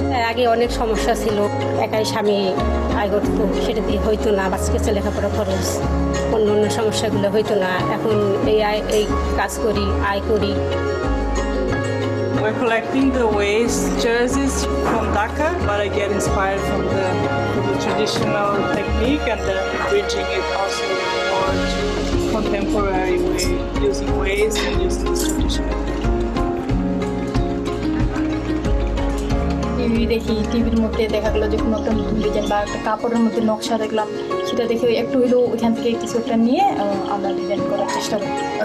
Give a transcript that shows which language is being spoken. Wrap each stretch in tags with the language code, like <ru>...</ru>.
<bn>আগে অনেক সমস্যা ছিল, একাই স্বামী আয় করতো, সেটা দিয়ে হইতো না, বাচ্চাকে লেখাপড়া খরচ অন্য সমস্যাগুলো হইতো না। এখন এই কাজ করি, আয় করি।</bn> <en>We're collecting the waste jerseys from Dhaka, but I get inspired from the traditional technique and then bridging it also more to contemporary way, using waste and using this traditional technique.</en> <bn>দেখি টিভির মধ্যে দেখা গেলো যে কোনো একটা নতুন design বা একটা কাপড়ের মধ্যে নকশা দেখলাম, সেটা দেখে একটু হলেও ওইখান থেকে কিছু একটা নিয়ে আমরা ডিজাইন করার চেষ্টা করি।</bn>